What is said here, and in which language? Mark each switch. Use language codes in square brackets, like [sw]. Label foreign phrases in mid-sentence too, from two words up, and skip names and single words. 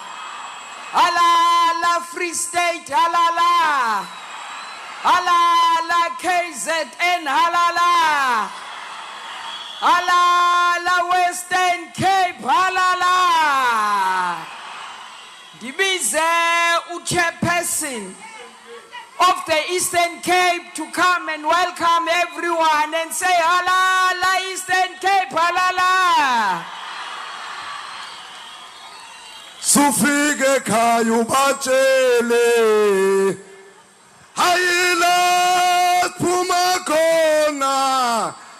[zu] Halala Free State halala. Halala KZN halala. Halala Western Cape halala. Dibize uchairperson [en] of the Eastern Cape to come and welcome everyone and say halala Eastern Cape halala. [zu] Sufike khaya ubatshele hayila phuma khona